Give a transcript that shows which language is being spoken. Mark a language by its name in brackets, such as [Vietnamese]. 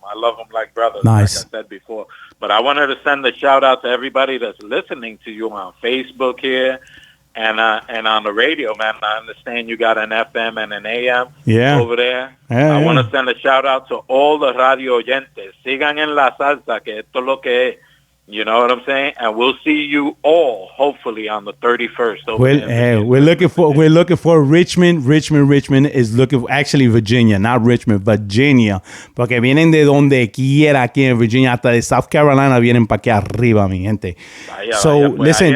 [English] I love them like brothers, nice. Like I said before. But I wanted to send a shout out to everybody that's listening to you on Facebook here and on the radio, man. I understand you got an FM and an AM over there. Yeah, I want to send a shout out to all the radio oyentes. [Spanish] Sigan en la salsa, que esto es lo que es. [English] You know what I'm saying? And we'll see you all hopefully on the 31st. We're looking for Richmond. Richmond is looking for, actually Virginia, not Richmond, Virginia, [Spanish] porque vienen de donde quiera aquí en Virginia, hasta de South Carolina vienen para aquí arriba, mi gente. [English] Listen.